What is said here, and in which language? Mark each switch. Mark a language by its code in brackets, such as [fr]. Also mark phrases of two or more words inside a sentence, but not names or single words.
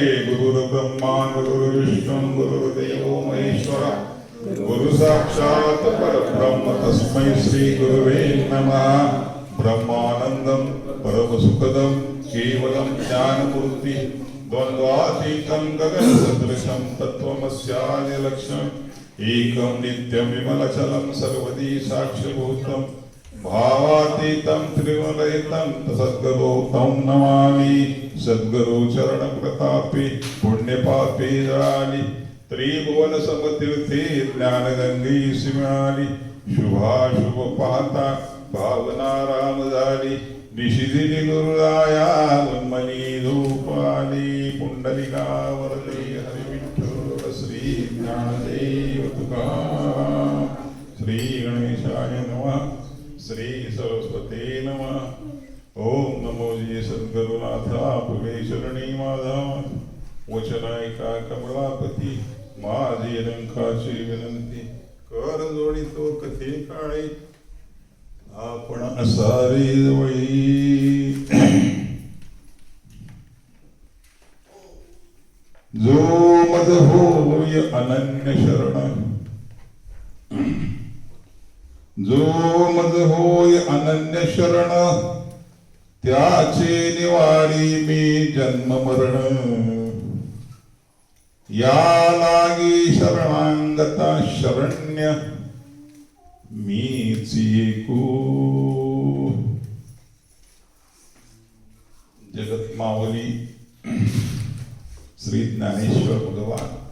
[sa] गुरु ब्रह्मा गुरु विष्णु गुरुदेव महेश्वरा गुरु साक्षात परब्रह्म तस्मै श्री गुरुवे नमः. ब्रह्मानंदं परमसुखदं केवलं ज्ञानमूर्ति द्वन्द्वातीतं गगनसदृशं तत्त्वमस्यादिलक्ष्यम् एकं नित्यं विमलचलं सर्वदी साक्षिभूतं भावातीतं त्रिमलयितं सद्गुरो तं नमामि. [mr] सद्गुरु चरणप्रतापे पुण्यपापे जळाली त्रिभुवन समतीर्थे ज्ञानगंगे मिळाली. शुभाशुभ पाहता भावना राम झाली निशिदिनी गुरुराया उन्मनी धूप आली. [sa] पुंडलिकावरती हरिविठ्ठल श्री ज्ञानदेव तुकाराम श्री गणेशाय नमः श्री सरस्वती नमः. [mr] ओम नमो जी सद्गुरुनाथा पुढे शरणी माझा वचनायका कमलापती माझी रंकाची विनंती कर जोडितो कथे काळे आपण असारी जवळी. जो मद होय अनन्य शरण जो मद होय अनन्य शरण त्याचे निवारी मी जन्म मरण. या लागी शरणांगता शरण्य मीच एकू. जगत मावली श्री ज्ञानेश्वर भगवान